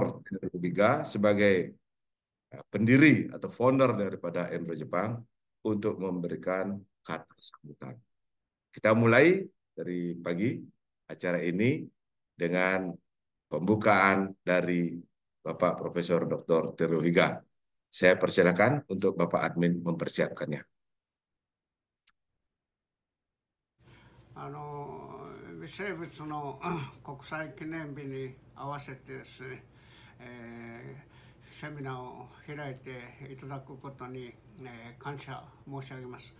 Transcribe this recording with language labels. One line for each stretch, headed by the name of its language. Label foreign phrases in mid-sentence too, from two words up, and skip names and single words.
Indonesian: Giga sebagai pendiri atau founder daripada Embro Jepang untuk memberikan kata sambutan. Kita mulai dari pagi acara ini dengan pembukaan dari Bapak Profesor Dr. Teruhiga. Saya persilakan untuk Bapak Admin mempersiapkannya.
Japanese: 微生物の国際記念日に合わせてですね、セミナーを開いていただくことに、感謝申し上げます。